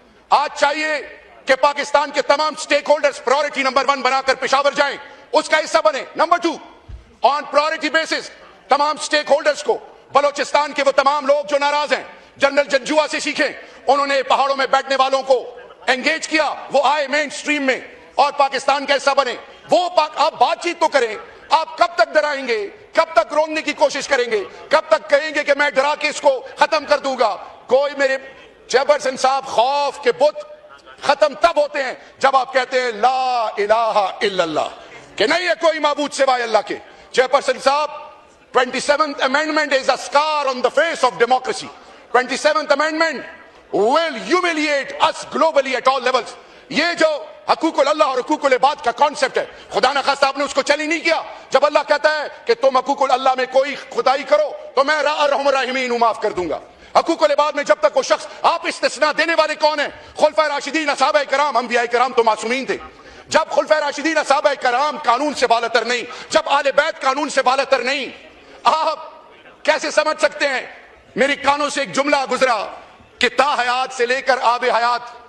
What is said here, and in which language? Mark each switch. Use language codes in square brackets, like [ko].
[ur] آج چاہیے کہ پاکستان کے تمام سٹیک ہولڈرز پرائورٹی نمبر 1 بنا کر پشاور جائیں، اس کا حصہ بنے۔ نمبر 2، آن پرائورٹی بیسس تمام سٹیک ہولڈرز کو، بلوچستان کے وہ تمام لوگ جو ناراض ہیں، جنرل جنجوا سے سیکھیں، انہوں نے پہاڑوں میں بیٹھنے والوں کو انگیج کیا، وہ آئے مین سٹریم میں اور پاکستان کا حصہ بنے۔ وہ آپ بات چیت تو کریں، آپ کب تک ڈرائیں گے؟ کب تک روکنے کی کوشش کریں گے؟ کب تک کہیں گے کہ میں ڈرا کے اس کو ختم کر دوں گا؟ کوئی میرے چیئرپرسن صاحب، خوف کے بت ختم تب ہوتے ہیں جب آپ کہتے ہیں لا الہ الا اللہ، کہ نہیں ہے کوئی معبود سوائے اللہ کے۔ چیئرپرسن صاحب، [en] 27th amendment is a scar on the face of democracy. 27th amendment will humiliate us globally at all levels. [ur] یہ جو حقوق اللہ اور حقوق العباد کا کانسیپٹ ہے، خدا نخواستہ آپ نے اس کو چیلنج نہیں کیا۔ جب اللہ کہتا ہے کہ تم حقوق اللہ میں کوئی خدائی کرو تو میں ارحم الراحمین ہوں، معاف کر دوں گا۔ حقوق العباد میں جب تک وہ شخص، آپ استثناء دینے والے کون ہیں؟ خلفائے راشدین، صحابہ کرام، انبیاء کرام تو معصومین تھے۔ جب خلفائے راشدین، صحابہ کرام قانون سے بالاتر نہیں، جب آل بیت قانون سے بالاتر نہیں، آپ کیسے سمجھ سکتے ہیں؟ میرے کانوں سے ایک جملہ گزرا کہ تا حیات سے لے کر آب حیات،